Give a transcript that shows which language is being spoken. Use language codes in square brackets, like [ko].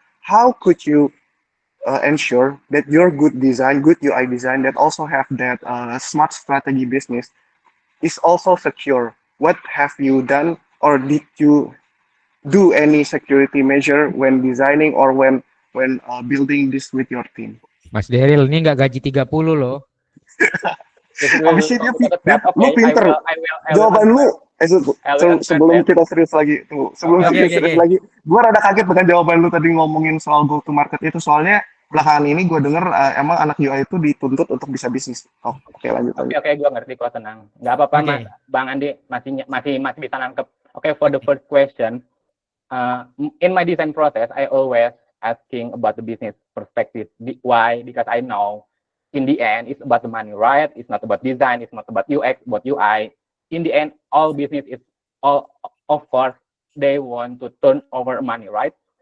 [en] How could you ensure that your good design, good UI design, that also have that smart strategy business, is also secure? What have you done, or did you do any security measure when designing, or when building this with your team? [id] Mas Daryl, ini nggak gaji 30 loh. Habis ini lu pinter. Jawaban lu sebelum kita serius lagi lagi, gue rada kaget dengan jawaban lu tadi ngomongin soal go to market itu, soalnya belakangan ini gue denger emang anak UI itu dituntut untuk bisa bisnis. Oke, lanjut. Oke, gue ngerti kok, tenang. Nggak apa-apa, Mas. Bang Andi masih bisa nangkep. [en] Oke, for the first question, in my design process, I always asking about the business perspective. Why? Because I know in the end, it's about the money, right? It's not about design. It's not about UX, about UI. In the end, all business is all, of course, they want to turn over money, right?